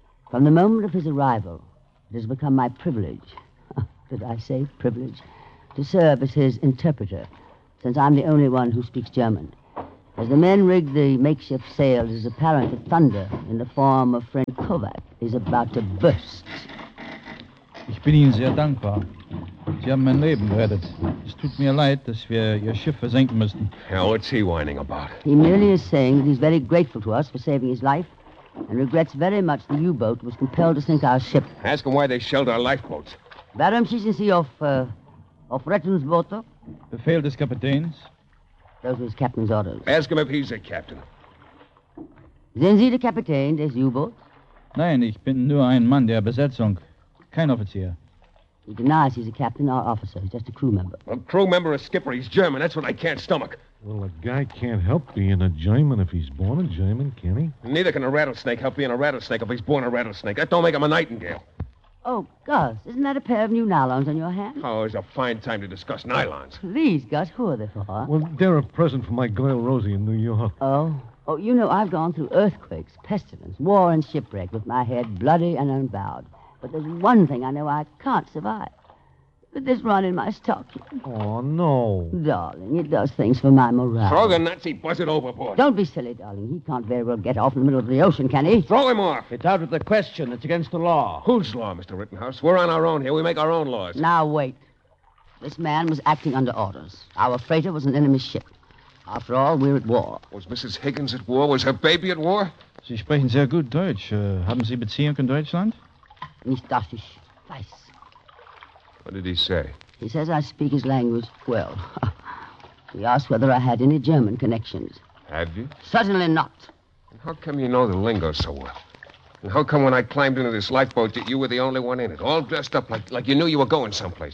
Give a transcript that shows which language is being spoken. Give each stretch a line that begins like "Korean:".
English: From the moment of his arrival, it has become my privilege. Did I say privilege? To serve as his interpreter, since I'm the only one who speaks German. As the men rig the makeshift sail, it is apparent that thunder in the form of friend Kovac is about to burst.
German: Ich bin Ihnen sehr dankbar. Sie haben mein Leben gerettet. Es tut mir leid, dass wir Ihr Schiff versenken müssen.
English: Now, what's he whining about? He merely is saying that he's very grateful to us for saving his life and regrets very much the U-boat was compelled to sink our ship. Ask him why they shelled our lifeboats.
German: Warum schießen Sie auf Rettungsboote? Befehl des Kapitäns.
English: Those were his captain's orders. Ask him if he's a captain.
German: Sind Sie der Kapitän des U-boats? Nein, ich bin nur ein Mann der Besetzung. Kein Offizier.
English: He denies he's a captain or officer. He's just a crew member. A crew member, a skipper. He's German. That's what I can't stomach. Well, a guy can't help being a German if he's born a German, can he? Neither can a rattlesnake help being a rattlesnake if he's born a rattlesnake. That don't make him a nightingale. Oh, Gus, isn't that a pair of new nylons on your hand? Oh, it's a fine time to discuss nylons. Please, Gus, who are they for? Well, they're a present for my girl Rosie in New York. Oh? Oh, you know, I've gone through earthquakes, pestilence, war, and shipwreck with my head bloody and unbowed. But there's one thing I know I can't survive. With this run in my stocking. Oh, no. Darling, it does things for my morale. Throw the Nazi buzzard overboard. Don't be silly, darling. He can't very well get off in the middle of the ocean, can he? Throw him off. It's out of the question. It's against the law. Whose law, Mr. Rittenhouse? We're on our own here. We make our own laws. Now, wait. This man was acting under orders. Our freighter was an enemy ship. After all, we're at war. Was Mrs. Higgins at war? Was her baby at war?
German: Sie sprechen sehr gut Deutsch. Haben Sie Beziehung in Deutschland? Nicht, dass ich weiß.
English: What did he say? He says I speak his language well. He asked whether I had any German connections. Have you? Certainly not. And how come you know the lingo so well? And how come when I climbed into this lifeboat that you were the only one in it, all dressed up like you knew you were going someplace?